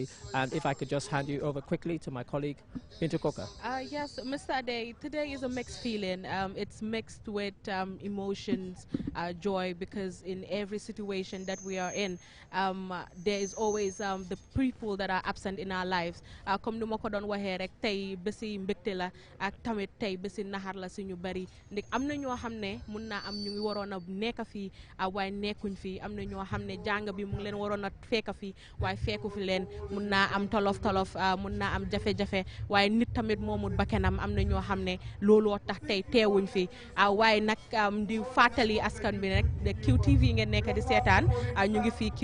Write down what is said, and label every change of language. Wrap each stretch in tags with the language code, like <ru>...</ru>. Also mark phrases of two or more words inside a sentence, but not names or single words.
<en>And if I could just hand you over quickly to my colleague, Bintu Koka. Yes, Mr. Ade, today is a mixed feeling. It's mixed with emotions, joy, because in every situation that we are in, there is always the people that are absent in our lives.</en> <wo>Comme nous ko don waxe rek tay bési mbekté la ak tamit tay bési nahar la suñu bari ndik amna ñoo xamné mën na am ñu ngi warona nekk fi way nekkuñ fi amna ñoo xamné jang bi mu ngi leen warona fekk fi way fekku fi leen mën na am tolof mën na am jafé jafé way nit tamit momut bakenam amna ñoo xamné lolo tax tay teewuñ fi way nak di fatali askan bi rek de QTV ngeen nekk di sétane ñu ngi fi</wo>